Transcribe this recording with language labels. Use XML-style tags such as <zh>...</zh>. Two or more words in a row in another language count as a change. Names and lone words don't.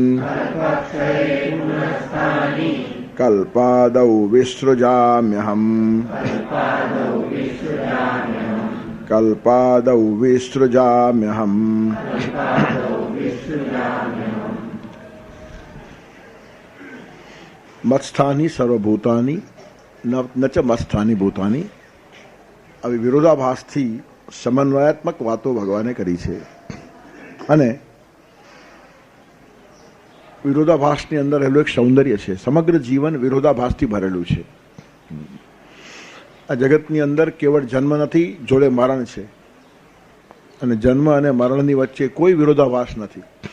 <sa>कल्पादौ विसृजाम्यहम् कल्पादौ विसृजाम्यहम् मत्स्थानी सर्वभूतानि न च मत्स्थानी भूतानि।</sa> <gu>આવી વિરોધાભાસથી સમન્વયાત્મક વાતો ભગવાને કરી છે અને વિરોધાભાસની અંદર રહેલું એક સૌંદર્ય છે. સમગ્ર જીવન વિરોધાભાસથી ભરેલું છે. આ જગતની અંદર કેવળ જન્મ નથી, જોડે મરણ છે અને જન્મ અને મરણની વચ્ચે કોઈ વિરોધાભાસ નથી.</gu>